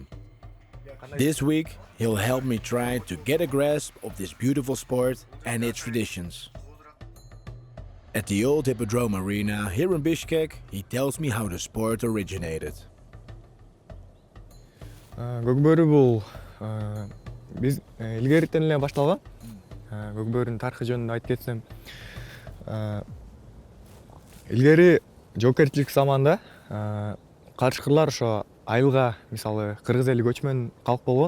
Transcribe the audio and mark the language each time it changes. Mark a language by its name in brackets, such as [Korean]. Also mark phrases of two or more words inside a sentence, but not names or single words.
[English] This week, he'll help me try to get a grasp of this beautiful sport and its traditions. At the old Hippodrome Arena here in Bishkek, he tells me how the sport originated. [Kyrgyz] Kok Boru бул биз илгеритен эле башталган. Kok Boru'нун тарыхы жөнүндө айтып кетсем, илгери жоокерчилик заманда карышкырлар ошо айылга, мисалы, кыргыз эли көчмөн калк болгон.